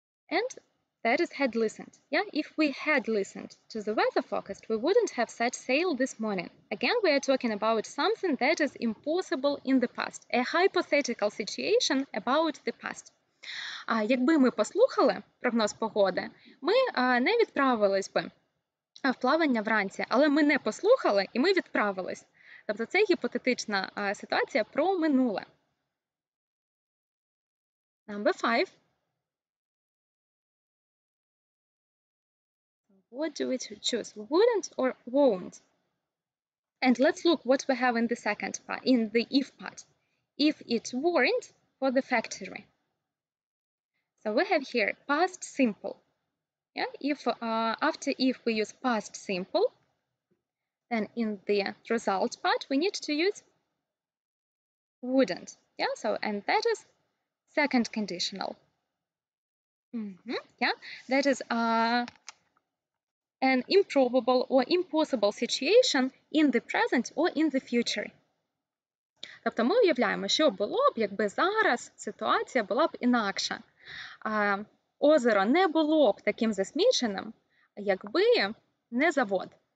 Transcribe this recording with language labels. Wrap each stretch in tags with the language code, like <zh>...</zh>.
<en>And that is had listened. Yeah, if we had listened to the weather forecast, we wouldn't have set sail this morning. Again, we are talking about something that is impossible in the past, a hypothetical situation about the past.</en> <uk>Якби ми послухали прогноз погоди, ми не відправились би в плавання вранці, але ми не послухали і ми відправились. Тобто це гіпотетична ситуація про минуле.</uk> <en>Number 5. What do we choose? Wouldn't or won't? And let's look what we have in the second part, in the if part. If it weren't for the factory. So we have here past simple. Yeah, if after if we use past simple, then in the result part we need to use wouldn't. Yeah, so and that is second conditional. Yeah, that is an improbable or impossible situation in the present or in the future.</en> <uk>Тобто ми уявляємо, що було б, якби зараз ситуація була б інакша. Озеро не було б таким засміченим, якби не завод.</uk>